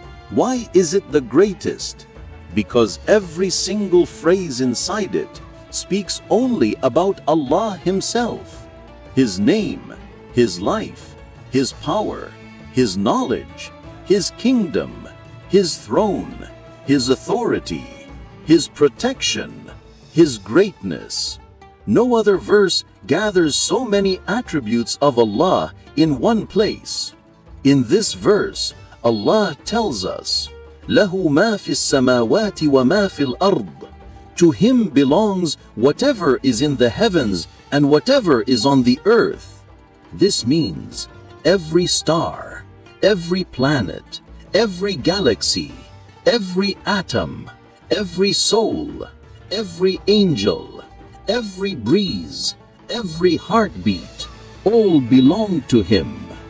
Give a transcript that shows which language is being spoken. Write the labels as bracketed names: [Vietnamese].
[English] Why is it the greatest? Because every single phrase inside it speaks only about Allah Himself, His name, His life, His power, His knowledge, His kingdom, His throne, His authority, His protection, His greatness. No other verse gathers so many attributes of Allah in one place. In this verse, Allah tells us, [Arabic] لَهُ مَا فِي السَّمَاوَاتِ وَمَا فِي الْأَرْضِ. [English] To Him belongs whatever is in the heavens and whatever is on the earth. This means every star, every planet, every galaxy, every atom, every soul, every angel, every breeze, every heartbeat, all belong to Him.